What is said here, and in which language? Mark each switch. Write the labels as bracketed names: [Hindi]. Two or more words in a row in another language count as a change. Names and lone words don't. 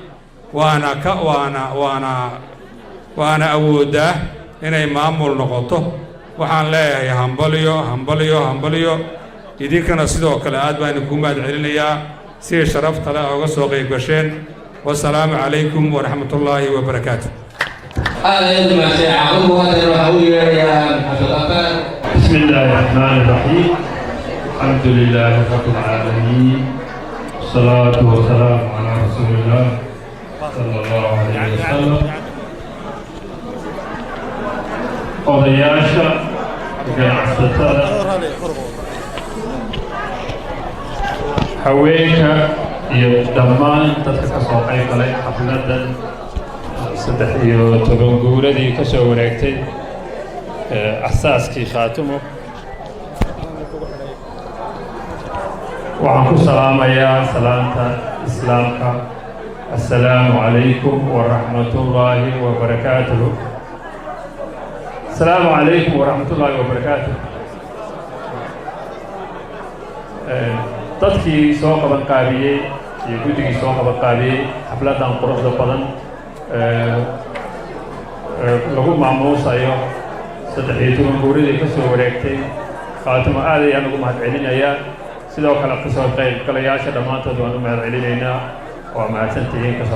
[Somali] waana awoodaa inay maamul noqoto waxaan leeyahay hambaliyo idinkana sidoo kale aad baan idinku mahad celinayaa si sharafta leh uga soo qayb gasheen [Arabic] والسلام عليكم ورحمة الله وبركاته بسم الله الرحمن الرحيم الحمد لله رب العالمين والصلاة والسلام على رسول الله صلى الله عليه وسلم [Somali] odayaasha ganacsatada haweenka iyo dhammaan dadka ka soo qayb galay xafladan 13 guuradii ka soo wareegtay asaaskii Khaatumo waxaan ku salaamayaa salaanta islaamka [Arabic] السلام عليكم ورحمة الله وبركاته السلام عليكم ورحمة الله وبركاته. [Somali] dadkii soo qaban qaabiyey iyo guddigii soo qaban qaabiyey xafladan quruxda badan lagu maamuusayo 13 guuradii ka soo wareegtay Khaatumo aad ayaan ugu mahad celinayaa sidoo kale ka soo qayb galayaasha dhammaantood waan u mahad celinaynaa waa mahadsantihiin ka soo